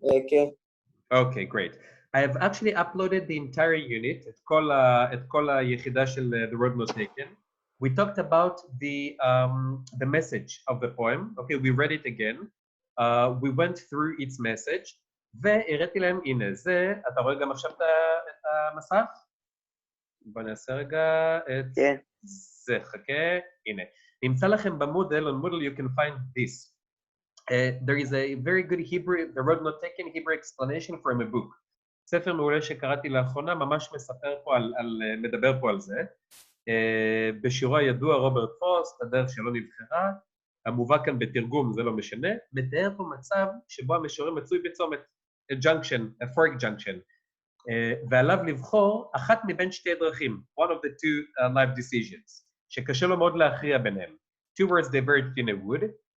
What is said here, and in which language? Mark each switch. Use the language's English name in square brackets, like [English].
[Hebrew] כן. [English] Okay, great. I have actually uploaded the entire unit, [Hebrew] את כל היחידה של [English] The Road Not Taken. We talked about the message of the poem. Okay, we read it again. We went through its message. [Hebrew] והראיתי להם, הנה, זה, אתה רואה גם עכשיו את המסך? בוא נעשה רגע את זה, חכה, הנה. נמצא לכם במודל, [English] on Moodle you can find this. There is a very good Hebrew, The Road Not Taken Hebrew explanation from a book. [Hebrew] ספר מעולה שקראתי לאחרונה, ממש מדבר פה על זה. בשירו הידוע רוברט פרוסט, הדרך שלא נבחרה, המובא כאן בתרגום, זה לא משנה, מתאר פה מצב שבו המשורר מצוי בצומת, [English] a junction, a fork junction, [Hebrew] ועליו לבחור אחת מבין שתי דרכים, [English] one of the two life decisions, [Hebrew] שקשה לו מאוד להכריע ביניהם. [English] Two words diverged in a wood,